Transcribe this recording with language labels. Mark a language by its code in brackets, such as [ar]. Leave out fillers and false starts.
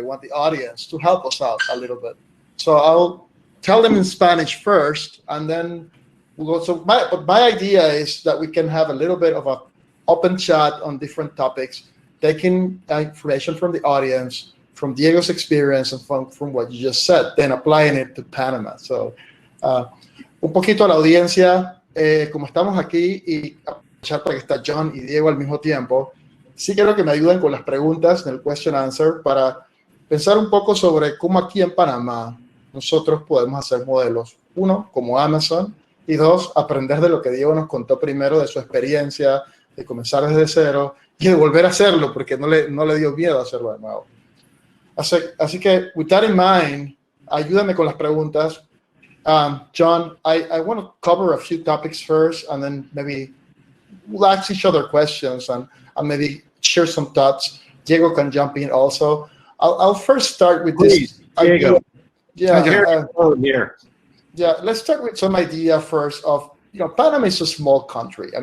[en] I want the audience to help us out a little bit. So I'll tell them in Spanish first, and then we'll go. So my idea is that we can have a little bit of an open chat on different topics, taking information from the audience, from Diego's experience, and from what you just said, then applying it to Panama. [es] So un poquito a la audiencia, como estamos aquí y para que está John y Diego al mismo tiempo, sí quiero que me ayuden con las preguntas en el [en] question answer [es] para pensar un poco sobre cómo aquí en Panamá nosotros podemos hacer modelos. Uno, como Amazon, y dos, aprender de lo que Diego nos contó primero, de su experiencia, de comenzar desde cero y de volver a hacerlo porque no le dio miedo hacerlo de nuevo. Así que, [en] with that in mind, [es] ayúdame con las preguntas. [en] John, I want to cover a few topics first, and then maybe we'll ask each other questions and maybe share some thoughts. Diego can jump in also. I'll first start with Please, this. Diego. Here. Yeah, let's start with some idea first of, Panama is a small country.